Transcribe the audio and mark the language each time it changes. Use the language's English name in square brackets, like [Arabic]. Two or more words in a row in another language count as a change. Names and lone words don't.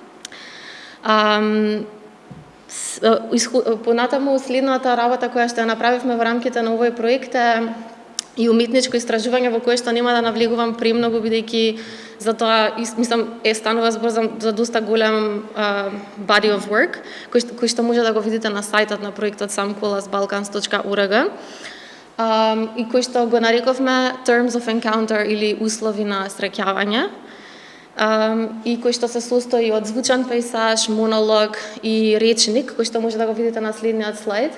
[Macedonian] Понатаму следната работа која што ја направивме во рамките на овој проект е и уметничко истражување во кое што нема да навлегувам премногу, бидејќи затоа мислам станува збор за доста голем [English] body of work [Macedonian] кој што може да го видите на сајтот на проектот samkolasbalkans.org и кој што го нарековме Terms of Encounter или услови на среќавање и кој што се состои од звучан пейсаж, монолог и речник кој што може да го видите на следниот слайд.